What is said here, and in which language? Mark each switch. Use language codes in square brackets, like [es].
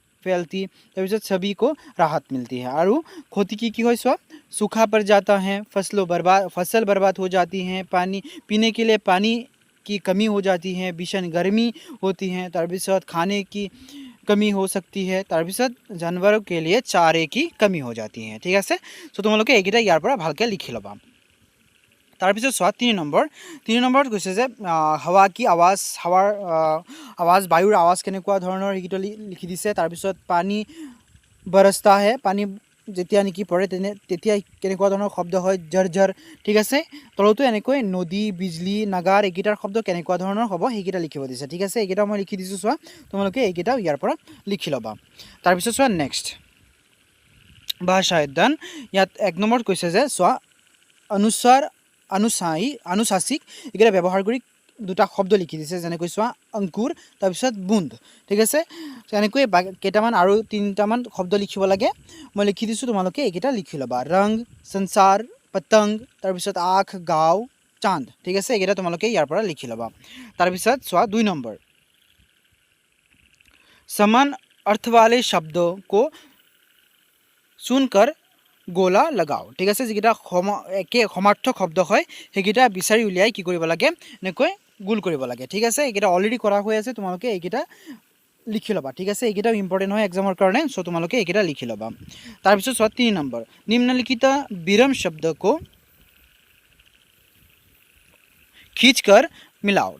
[hi] फैलती, [as] তাৰপিছত [hi] सभी को राहत मिलती है। और क्षति की হয় চোৱা, सूखा पड़ जाता है, फसल बर्बाद हो जाती हैं, पानी पीने के लिए पानी की कमी हो जाती है, भीषण गर्मी होती है, তাৰপিছত खाने की कमी हो सकती है, তাৰপিছত जानवरों के लिए चारे की कमी हो जाती है। [as] ठीक আছে, सो তোমালোকে এইকেইটা ইয়াৰ পৰা ভালকৈ লিখি ল'বা। তাৰপিছত চোৱা 3 নম্বৰত কৈছে যে হাৱা কি আৱাজ, হাৱাৰ আৱাজ, বায়ুৰ আৱাজ কেনেকুৱা ধৰণৰ এইকেইটা লিখি দিছে। তাৰপিছত পানী বৰসতা হে, পানী যেতিয়া নেকি পৰে তেতিয়া কেনেকুৱা ধৰণৰ শব্দ হয়, ঝৰঝৰ। ঠিক আছে, তলতো এনেকৈ নদী, বিজলী, নাগাৰ এইকেইটাৰ শব্দ কেনেকুৱা ধৰণৰ হ'ব সেইকেইটা লিখিব দিছে। ঠিক আছে, এইকেইটা মই লিখি দিছোঁ, চোৱা তোমালোকে এইকেইটাও ইয়াৰ পৰা লিখি ল'বা। তাৰপিছত চোৱা নেক্সট ভাষা অধ্যয়ন, ইয়াত 1 নম্বৰত কৈছে যে চোৱা অনুস্বৰ, अनुशासिक এইকেইটা ব্যৱহাৰ কৰি দুটা শব্দ লিখি দিছে, যেনেকৈ চোৱা অংকুৰ, তাৰপিছত বুন্দ। ঠিক আছে, এনেকৈ কেইটামান আৰু 3টামান শব্দ লিখিব লাগে, মই লিখি দিছোঁ, তোমালোকে এইকেইটা লিখি ল'বা। ৰং, সংসাৰ, পতংগ, তাৰপিছত আখ, গাঁও, চাঁদ। ঠিক আছে, এইকেইটা তোমালোকে ইয়াৰ পৰা লিখি ল'বা। তাৰপিছত চোৱা 2 নম্বৰ, [hi] समान अर्थ वाले शब्दों को सुनकर [as] গোলা লগাও। ঠিক আছে, যিকেইটা একে সমাৰ্থক শব্দ হয় সেইকেইটা বিচাৰি উলিয়াই কি কৰিব লাগে, এনেকৈ গোল কৰিব লাগে। ঠিক আছে, এইকেইটা অলৰেডি কৰা হৈ আছে, তোমালোকে এইকেইটা লিখি ল'বা। ঠিক আছে, এইকেইটাও ইম্পৰ্টেণ্ট হয় এক্সামৰ কাৰণে, চ' তোমালোকে এইকেইটা লিখি ল'বা। তাৰপিছত চোৱা 3 নম্বৰ, নিম্নলিখিত বিৰাম শব্দ [hi] को खींच कर मिलाओ।